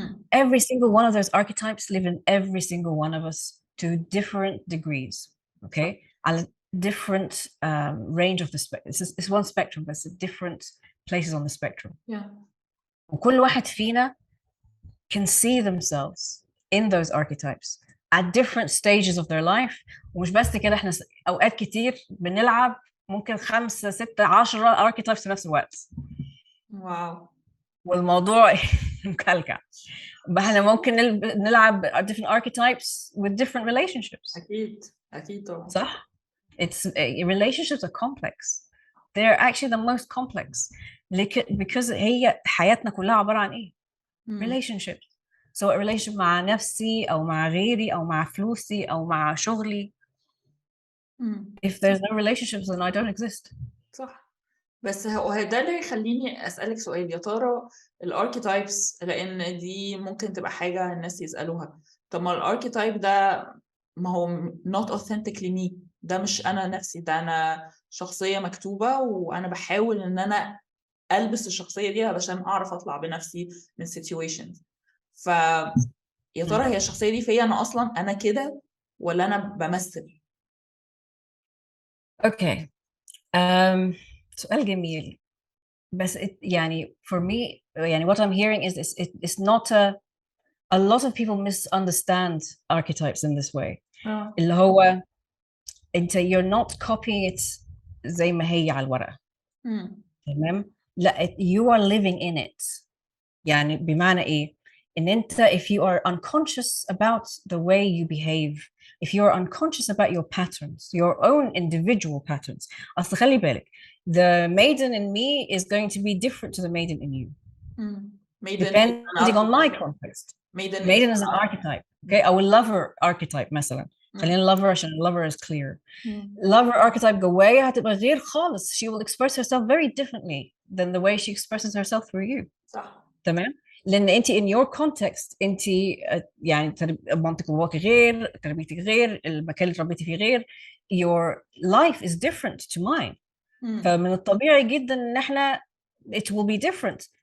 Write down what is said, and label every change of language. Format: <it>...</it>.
<en>Every single one of those archetypes live in every single one of us to different degrees, okay? A different range of the spectrum. It's one spectrum, but it's different places on the spectrum. Yeah.</en> <ar>وكل واحد فينا</ar> <en>can see themselves in those archetypes at different stages of their life.</en> <ar>ومش بس كده، احنا اوقات كتير بنلعب ممكن 5 6 10 archetypes في نفس الوقت. واو. والموضوع مكلكع. احنا ممكن نلعب</ar> <en>different archetypes with different relationships.</en> <ar>اكيد طبعا.</ar> <en>صح؟ relationships are complex. They're actually the most complex because</en> <ar>هي حياتنا كلها عبارة عن ايه؟</ar> <en>relationships.</en> <ar>سواء relationship مع نفسي أو مع غيري أو مع فلوسي أو مع شغلي.</ar> <en>If there's no relationships then I don't exist.</en> <ar>صح. بس هو ده اللي يخليني أسألك سؤال، يا ترى الاركيتايبس، لأن دي ممكن تبقى حاجة الناس يسألوها، طب ما الاركيتايب ده ما هو</ar> <en>not authentically me،</en> <ar>ده مش أنا نفسي، ده أنا شخصية مكتوبة وأنا بحاول إن أنا ألبس الشخصية دي علشان أعرف أطلع بنفسي من situations. يا ترى هي الشخصية دي فيا أنا أصلا أنا كده ولا أنا بمثل؟ Okay. سؤال جميل.</ar> <en>بس يعني for me يعني what I'm hearing is it's not a lot of people misunderstand archetypes in this way.</en> <ar>اللي هو انت</ar> <en>you're not copying it</en> <ar>زي ما هي على الورقة.</ar> <en>تمام؟ لا you are living in it.</en> <ar>يعني بمعنى ايه؟ ان انت</ar> <en>if you are unconscious about the way you behave, if you are unconscious about your patterns, your own individual patterns.</en> <ar>أصل خلي بالك,</ar> <en>the maiden in me is going to be different to the maiden in you. Depending on my context. Maiden is an archetype. Okay, أو lover archetype مثلا. خلينا lover عشان lover is clear.</en> <ar>Lover archetype جوايا هتبقى غير خالص.</ar> <en>She will express herself very differently than the way she expresses herself through you.</en> <ar>صح. تمام؟ لأن أنت</ar> <en>in your context</en> <ar>أنت يعني منطق الواقع غير، تربيتك غير، المكان اللي تربيتي فيه غير.</ar> <en>Your life is different to mine.</en> <ar>فمن الطبيعي جدا إن إحنا</ar> <en>it will be different.</en>